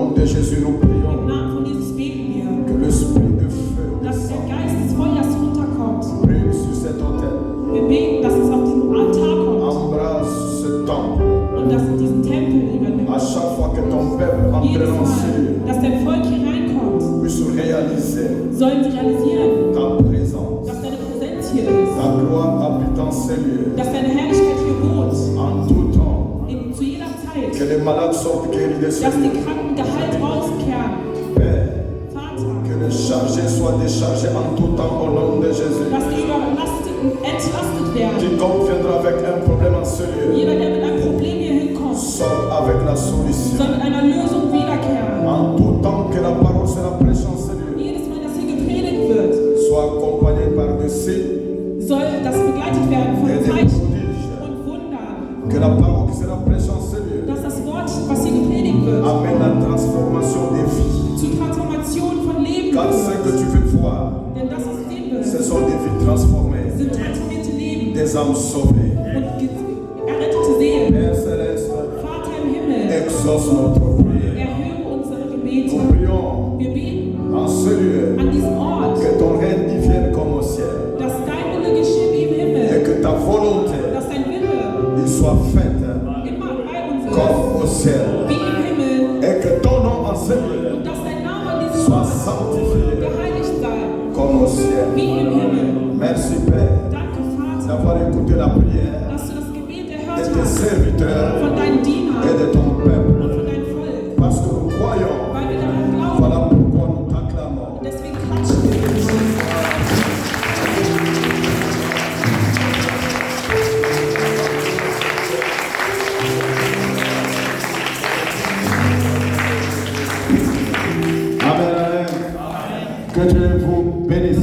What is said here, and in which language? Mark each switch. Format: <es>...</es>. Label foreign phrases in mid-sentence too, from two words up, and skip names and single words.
<fr>Jésus, nous</fr> <de>Im</de> <fr>prions</fr> <de>Namen von Jesus beten wir,</de> <fr>que l'esprit de feu</fr> <de>dass der</de> <fr>descende,</fr> <de>Geist des Feuers runterkommt.</de> <fr>brûle sur cet autel,</fr> <de>Wir beten, dass es auf diesen Altar kommt</de> <fr>embrasse ce temple.</fr> <de>und dass es diesen Tempel übernimmt.</de> <fr>À chaque fois que ton peuple entre</fr> <de>Jedes</de> <fr>dans ce</fr> <de>Mal,</de> <fr>lieu,</fr> <de>dass dein Volk hier reinkommt,</de> <fr>puisse réaliser</fr> <de>sollen sie realisieren,</de> <fr>ta présence.</fr> <de>dass deine Präsenz hier ist,</de> <fr>Ta gloire habite dans ces lieux.</fr> <de>dass deine Herrlichkeit hier wohnt,</de> <fr>En tout temps,</fr> <de>zu jeder Zeit,</de> <fr>que les malades sortent guéris de ces</fr> <de>dass die</de> <fr>lieux.</fr> <de>Kranken geheilt rauskehren.</de> <fr>Père,</fr> <de>Vater,</de> <fr>que les chargés soient déchargés en tout temps au nom de Jésus.</fr> <de>dass die Überlasteten entlastet werden.</de> <fr>Quiconque viendra avec un problème en ce lieu,</fr> <de>Jeder, der mit einem Problem hier hinkommt,</de> <fr>sort avec la solution.</fr> <de>soll mit einer Lösung wiederkehren.</de> <fr>En tout temps que la parole sera prêchée en ce lieu,</fr> <de>Jedes Mal, dass hier gepredigt wird,</de> <fr>soit accompagnée par des signes</fr> <de>soll das begleitet werden von</de> <fr>et des</fr> <de>Zeichen</de> <fr>prodiges.</fr> <de>und Wundern.</de> <fr>Que la parole qui sera prêchée en ce lieu</fr> <de>Dass das Wort, was hier gepredigt wird,</de> <fr>amène la transformation des vies.</fr> <de>zur Transformation von Leben</de> <fr>Car ce que</fr> <de>führt.</de> <fr>tu veux voir,</fr> <de>Denn das, was du sehen</de> <fr>ce</fr> <de>wirst,</de> <fr>sont des vies transformées,</fr> <de>sind transformierte Leben</de> <fr>des âmes sauvées.</fr> <de>und errettete Seelen.</de> <fr>Père céleste,</fr> <de>Vater im Himmel,</de> <fr>exauce notre prière.</fr> <de>erhöre unsere Gebete.</de> <fr>Nous prions</fr> <de>Wir beten</de> <fr>en ce lieu</fr> <de>an diesem Ort,</de> <fr>que ton règne y vienne comme au ciel</fr> <de>dass dein Wille geschehe wie im</de> <fr>et</fr> <de>Himmel,</de> <fr>que ta volonté</fr> <de>dass dein Wille</de> <fr>il soit faite</fr> <de>immer bei uns ist,</de> <fr>comme au ciel</fr> <de>wie im Himmel,</de> <fr>et que ton nom en ce lieu</fr> <de>und dass dein Name an diesem</de> <fr>soit</fr> <de>Ort</de> <fr>sanctifié</fr> <de>geheiligt sei,</de> <fr>comme au ciel.</fr> <de>wie im Himmel.</de> <fr>Merci Père</fr> <de>Danke, Vater,</de> <fr>d'avoir écouté la prière</fr> <de>dass du das Gebet</de> <fr>de</fr> <de>erhört</de> <fr>tes</fr> <de>hast</de> <fr>serviteurs</fr> <de>von deinen Dienern</de> <fr>et de ton peuple</fr> <de>und von deinem Volk,</de> <fr>parce que nous croyons.</fr> <de>weil wir daran glauben.</de> <fr>Voilà pourquoi nous t'acclamons.</fr> <de>Und deswegen klatschen wir.</de> <fr>Amen. Que Dieu vous bénisse.</fr>